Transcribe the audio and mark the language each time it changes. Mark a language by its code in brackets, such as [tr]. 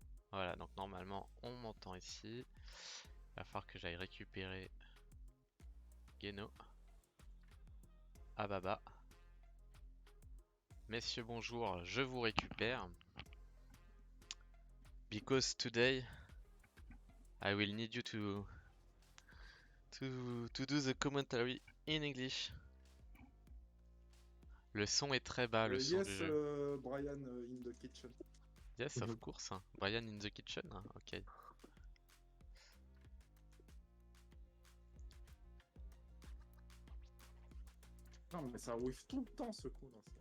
[fr] Voilà, donc normalement on m'entend ici. Il va falloir que j'aille récupérer Geno. Ah baba. Messieurs bonjour, je vous récupère. [en] Because today I will need you to do the commentary in English. [fr] Le son est très bas, le son du [en] Yes, [fr] jeu. [en] Brian in the kitchen. Yes, of course. Brian in the kitchen. Ok. [fr] Non, mais ça whiff tout le temps ce coup là.